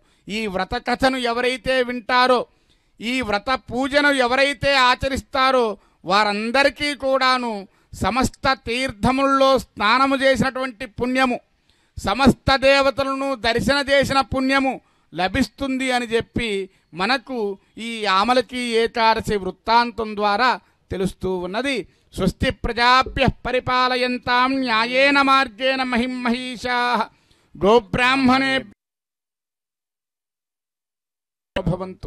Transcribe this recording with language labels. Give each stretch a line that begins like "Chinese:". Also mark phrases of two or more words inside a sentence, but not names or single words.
Telugu: ఈ వ్రత కథను ఎవరైతే వింటారో, ఈ వ్రత పూజను ఎవరైతే ఆచరిస్తారో వారందరికీ కూడాను సమస్త తీర్థముల్లో స్నానము చేసినటువంటి పుణ్యము, సమస్త దేవతలను దర్శన చేసిన పుణ్యము లభిస్తుంది అని చెప్పి మనకు ఈ ఆమలకి ఏకాదశి వృత్తాంతం ద్వారా తెలుస్తూ ఉన్నది.
Sanskrit: స్వస్తి ప్రజాభ్యః పరిపాలయంతాం న్యాయేన మార్గేణ మహిం మహీషాః గోబ్రాహ్మణే భవంతు.